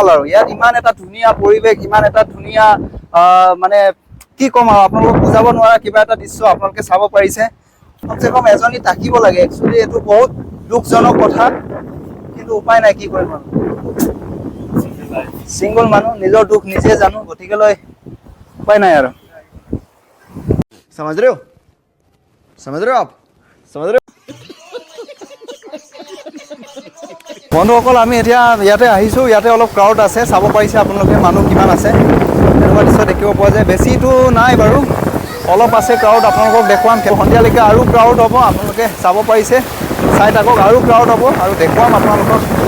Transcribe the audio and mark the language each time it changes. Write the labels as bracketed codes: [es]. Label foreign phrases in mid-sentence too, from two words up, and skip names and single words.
[as] আৰু ইয়াত ইমান এটা ধুনীয়া পৰিৱেশ, ইমান এটা ধুনীয়া মানে কি ক'ম আৰু আপোনালোকক বুজাব নোৱাৰা কিবা এটা দৃশ্য আপোনালোকে চাব পাৰিছে। কমচে কম এজনী থাকিব লাগে। একচুৱেলি এইটো বহুত দুখজনক কথা, কিন্তু উপায় নাই, কি কৰিম আৰু। চিংগল মানুহ, নিজৰ দুখ নিজে জানো, গতিকে লৈ উপায় নাই আৰু। [hi] समझ रहे हो आप समझ रहे हो। [as] বন্ধুসকল, আমি এতিয়া ইয়াতে আহিছোঁ। ইয়াতে অলপ ক্ৰাউড আছে, চাব পাৰিছে আপোনালোকে মানুহ কিমান আছে। এনেকুৱা দৃশ্য দেখিব পোৱা যায়। বেছিটো নাই বাৰু, অলপ আছে ক্ৰাউড। আপোনালোকক দেখুৱাম, সন্ধিয়ালৈকে আৰু ক্ৰাউড হ'ব। আপোনালোকে চাব পাৰিছে, চাই থাকক, আৰু ক্ৰাউড হ'ব আৰু দেখুৱাম আপোনালোকক।